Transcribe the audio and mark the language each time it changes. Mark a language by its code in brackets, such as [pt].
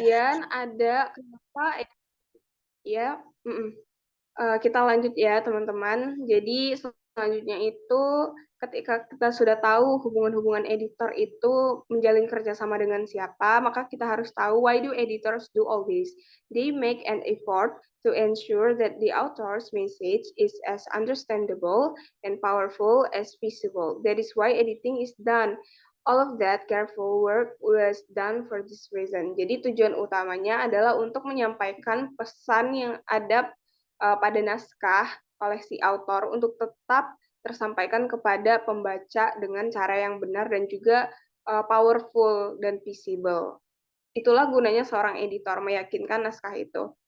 [id] Kemudian ada kenapa ya? Kita lanjut ya, teman-teman. Jadi selanjutnya itu ketika kita sudah tahu hubungan-hubungan editor itu menjalin kerjasama dengan siapa, maka kita harus tahu [en] why do editors do all this. They make an effort to ensure that the author's message is as understandable and powerful as feasible. That is why editing is done. All of that careful work was done for this reason. [id] Jadi tujuan utamanya adalah untuk menyampaikan pesan yang ada pada naskah oleh si autor untuk tetap tersampaikan kepada pembaca dengan cara yang benar dan juga powerful dan visible. Itulah gunanya seorang editor, meyakinkan naskah itu.